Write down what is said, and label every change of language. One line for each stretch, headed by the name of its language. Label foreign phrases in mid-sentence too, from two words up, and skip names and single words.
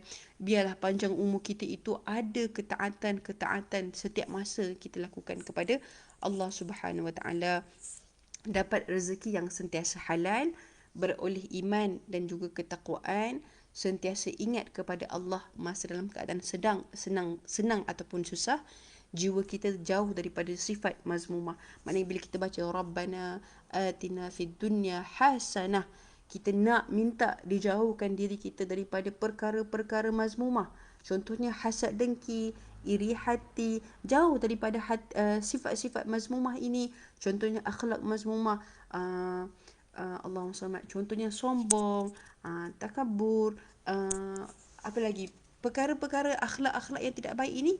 Malay: Biarlah panjang umur kita itu ada ketaatan setiap masa kita lakukan kepada Allah
Arabic: Subhanahu Wa Taala.
Malay: Dapat rezeki yang sentiasa halal, beroleh iman dan juga ketakwaan, sentiasa ingat kepada Allah masa dalam keadaan senang ataupun susah, jiwa kita jauh daripada sifat mazmumah. Maknanya bila kita baca
Arabic: Rabbana atina fid dunya hasanah,
Malay: kita nak minta dijauhkan diri kita daripada perkara-perkara mazmumah. Contohnya hasad dengki, iri hati, jauh daripada sifat-sifat mazmumah ini. Contohnya akhlak mazmumah,
Arabic: Allahumma salli,
Malay: contohnya sombong, takabur, apa lagi, perkara-perkara akhlak-akhlak yang tidak baik ini.